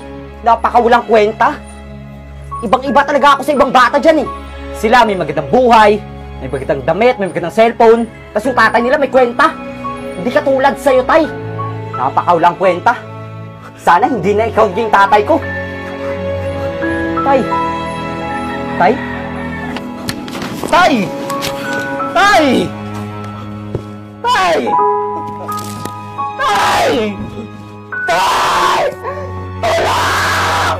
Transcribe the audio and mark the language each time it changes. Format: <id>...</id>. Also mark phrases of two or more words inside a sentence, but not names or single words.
<tl>Napakawalang kwenta. Ibang-iba talaga ako sa ibang bata dyan eh. Sila may magandang buhay, may magandang damit, may magandang cellphone. Tapos yung tatay nila may kwenta. Hindi katulad sa'yo, Tay. Napakawalang kwenta. Sana hindi na ikaw yung tatay ko. Tay! Tay? Tay! Tay! Tay! Tay! Tay! Tulong!</tl>